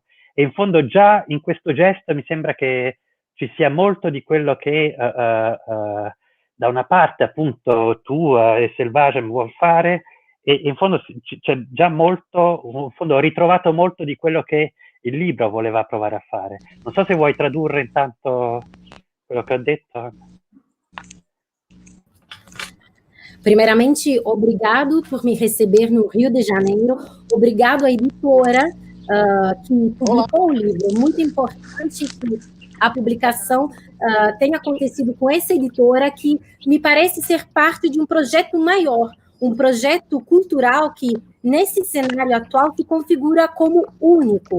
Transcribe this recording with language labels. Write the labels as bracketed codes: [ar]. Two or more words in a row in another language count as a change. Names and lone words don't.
[it] E in fondo già in questo gesto mi sembra che ci sia molto di quello che da una parte appunto tu e Selvage vuol fare, e in fondo c'è già molto, in fondo ho ritrovato molto di quello che il libro voleva provare a fare. Non so se vuoi tradurre intanto quello che ho detto. [pt] Primeiramente, obrigado por me receber no Rio de Janeiro, obrigado à editora que publicou o livro, muito importante que a publicação tenha acontecido com essa editora, que me parece ser parte de um projeto maior, um projeto cultural que, nesse cenário atual, se configura como único.